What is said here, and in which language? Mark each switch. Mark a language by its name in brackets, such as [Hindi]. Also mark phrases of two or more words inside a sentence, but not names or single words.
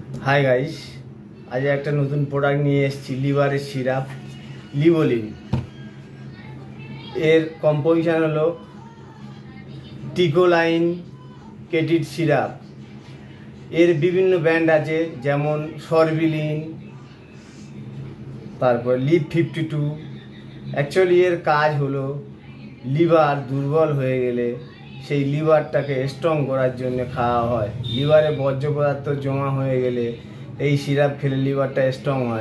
[English] hi guys, [Bangla] আজ এক নতুন প্রোডাক্ট নিয়ে এসেছি [English] liver syrup [Bangla] लिबोलिन। এর কম্পোজিশন হলো টিকোলাইন কেটিড সিরাপ। এর বিভিন্ন ব্র্যান্ড আছে যেমন সরবিলিন, তারপর লিভ 52। অ্যাকচুয়ালি এর কাজ হলো লিভার দুর্বল হয়ে গেলে সেই লিভারটাকে স্ট্রং করার জন্য খাওয়া হয়। লিভারে বর্জ্য পদার্থ জমা হয়ে গেলে এই সিরাপ খেলে লিভারটা স্ট্রং হয়।